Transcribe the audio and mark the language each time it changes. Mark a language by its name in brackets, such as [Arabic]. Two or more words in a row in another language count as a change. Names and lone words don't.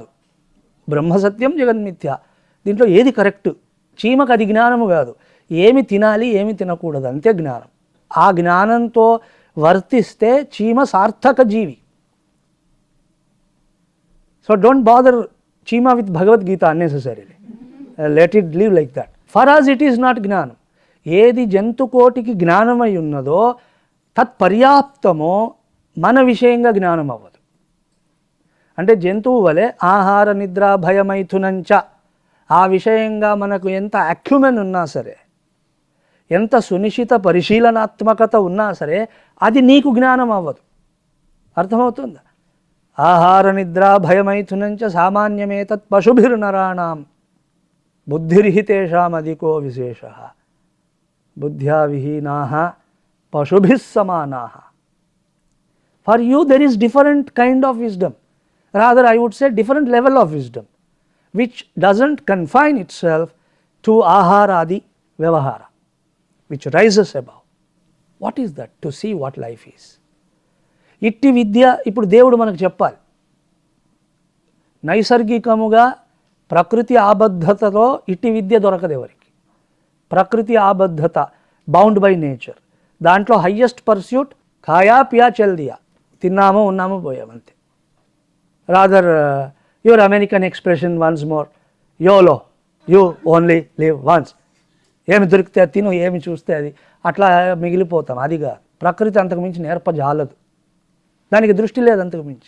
[Sanskrit] బ్రహ్మ సత్యం జగన్మిథ్య, [Telugu] దీంట్లో ఏది కరెక్ట్? చీమకు అది జ్ఞానము కాదు. ఏమి తినాలి ఏమి తినకూడదు అంతే జ్ఞానం. ఆ జ్ఞానంతో వర్తిస్తే చీమ సార్థక జీవి. [English] so don't bother చీమ with Bhagavad Gita unnecessarily. let it live like that. for us it is not జ్ఞానం. [Telugu] ఏది జంతుకోటికి జ్ఞానమై ఉన్నదో తత్పర్యాప్తమో మన విషయంగా జ్ఞానం అవ్వదు. అంటే జంతువు వలె [Sanskrit] ఆహార నిద్ర భయమైథునంచ [Telugu] ఆ విషయంగా మనకు ఎంత అక్యుమెన్ ఉన్నా సరే, ఎంత సునిశ్చిత పరిశీలనాత్మకత ఉన్నా సరే, అది నీకు జ్ఞానం అవ్వదు. అర్థమవుతుందా? [Sanskrit] ఆహార నిద్ర భయమైథునంచ సామాన్యమేతత్ పశుభిర్నరాణాం బుద్ధిర్హితేషాం అధికో విశేష బుద్ధ్యా విహీనాః పశుభిః సమానాః. [English] for you there is different kind of wisdom, rather I would say different level of wisdom which doesn't confine itself to [Sanskrit] आहारादि व्यवहार, [English] which rises above. What is that? To see what life is. [Telugu] ఇట్టి విద్య ఇప్పుడు దేవుడు మనకు చెప్పాలి. నైసర్గికముగా ప్రకృతి ఆబద్ధతలో ఇట్టి విద్య దొరకదు ఎవరికి. ప్రకృతి ఆబద్ధత, [English] bound by nature, [Telugu] దాంట్లో [English] highest pursuit [Hindi] खाया पिया चल दिया, [Telugu] తిన్నామో ఉన్నామో పోయామంతే. [English] rather your American expression once more, YOLO, you only live once. [Telugu] ఏమి దొరికితే తిను, ఏమి చూస్తే అది, అట్లా మిగిలిపోతాం. అదిగా ప్రకృతి అంతకు మించి నేర్పజాలదు, దానికి దృష్టి లేదు అంతకు మించి.